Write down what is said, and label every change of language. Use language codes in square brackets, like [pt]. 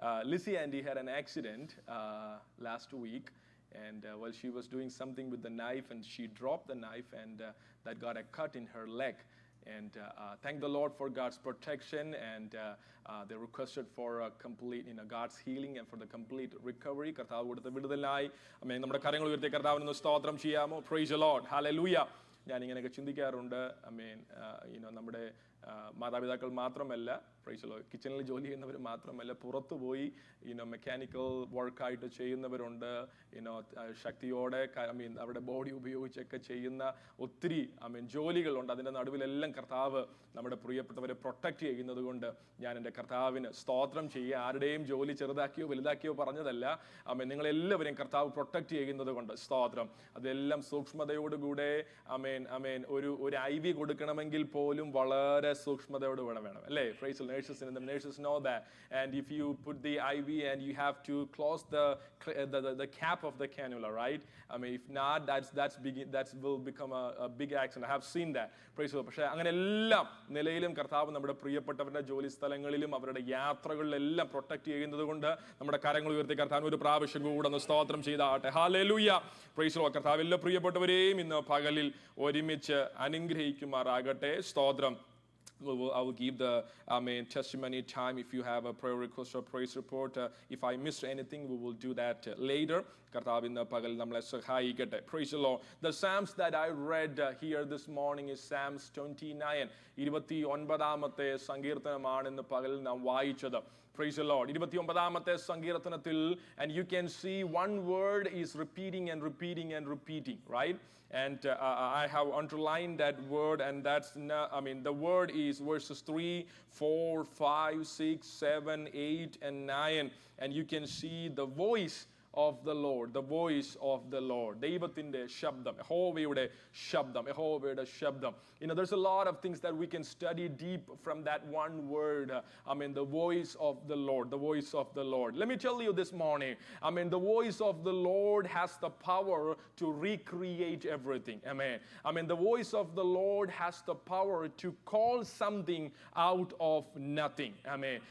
[en] Lizzie Andy had an accident last week, and while she was doing something with the knife, and she dropped the knife, and that got a cut in her leg. And thank the Lord for God's protection, and they requested for a complete, God's healing and for the complete recovery. [ml] കർത്താവ് കൊടുത്ത വിടുതലായി നമ്മുടെ കരങ്ങൾ ഉയർത്തി കർത്താവിന് സ്തോത്രം ചെയ്യാമോ? [en] Praise the Lord. [ml] Hallelujah. ഞാനിങ്ങനെയൊക്കെ ചിന്തിക്കാറുണ്ട്. നമ്മുടെ മാതാപിതാക്കൾ മാത്രമല്ല, കിച്ചണിൽ ജോലി ചെയ്യുന്നവർ മാത്രമല്ല, പുറത്തു പോയി മെക്കാനിക്കൽ വർക്കായിട്ട് ചെയ്യുന്നവരുണ്ട്. ശക്തിയോടെ അവരുടെ ബോഡി ഉപയോഗിച്ചൊക്കെ ചെയ്യുന്ന ഒത്തിരി ജോലികളുണ്ട്. അതിൻ്റെ നടുവിലെല്ലാം കർത്താവ് നമ്മുടെ പ്രിയപ്പെട്ടവരെ പ്രൊട്ടക്റ്റ് ചെയ്യുന്നത് കൊണ്ട് ഞാൻ എൻ്റെ കർത്താവിന് സ്തോത്രം ചെയ്യുക. ആരുടെയും ജോലി ചെറുതാക്കിയോ വലുതാക്കിയോ പറഞ്ഞതല്ല. നിങ്ങളെല്ലാവരെയും കർത്താവ് പ്രൊട്ടക്റ്റ് ചെയ്യുന്നത് കൊണ്ട് സ്തോത്രം. അതെല്ലാം സൂക്ഷ്മതയോടുകൂടെ ഒരു IV കൊടുക്കണമെങ്കിൽ പോലും വളരെ സൂക്ഷ്മതയോട് വേണം അല്ലേ? [en] Praise the nurses know that. And if you put the IV and you have to close the cap of the cannula, right? If not, that will become a big accident. I have seen that. Praise the Lord. [ml] പക്ഷേ അങ്ങനെ എല്ലാം നിലയിലും കർത്താവ് നമ്മുടെ പ്രിയപ്പെട്ടവരുടെ ജോലി സ്ഥലങ്ങളിലും അവരുടെ യാത്രകളിലെല്ലാം പ്രൊട്ടക്ട് ചെയ്യുന്നത് കൊണ്ട് നമ്മുടെ കരങ്ങൾ ഉയർത്തി കർത്താവ് ഒരു പ്രാവശ്യം കൂടെ ഒന്ന് സ്തോത്രം ചെയ്താട്ടെ. ഹല്ലേലൂയ. [en] Praise the Lord. [ml] കർത്താവ് എല്ലാ പ്രിയപ്പെട്ടവരെയും ഇന്ന് പകലിൽ ഒരുമിച്ച് അനുഗ്രഹിക്കുമാറാകട്ടെ. സ്തോത്രം. [en] I will give the testimony time. If you have a prayer request or praise report, if I missed anything, we will do that later. [ml] കർത്താവ് ഇന്ന് പകൽ നമ്മളെ സഹായിക്കട്ടെ. [en] Praise the Lord. The Psalms that I read here this morning is Psalms 29. [ml] 29ാമത്തെ സങ്കീർത്തനമാണ് ഇന്ന് പകൽ നാം വായിച്ചത്. [en] Praise the Lord. [ml] 29ാമത്തെ സങ്കീർത്തനത്തിൽ, [en] and you can see one word is repeating and repeating and repeating, right? And I have underlined that word, and the word is verses 3, 4, 5, 6, 7, 8, and 9. And you can see the voice of the Lord, the voice of the Lord. [ml] ദൈവത്തിന്റെ ശബ്ദം, യഹോവയുടെ ശബ്ദം, യഹോവയുടെ ശബ്ദം. [en] There's a lot of things that we can study deep from that one word. The voice of the Lord, the voice of the Lord. Let me tell you this morning, the voice of the Lord has the power to recreate everything. Amen. The voice of the Lord has the power to call something out of nothing. Amen.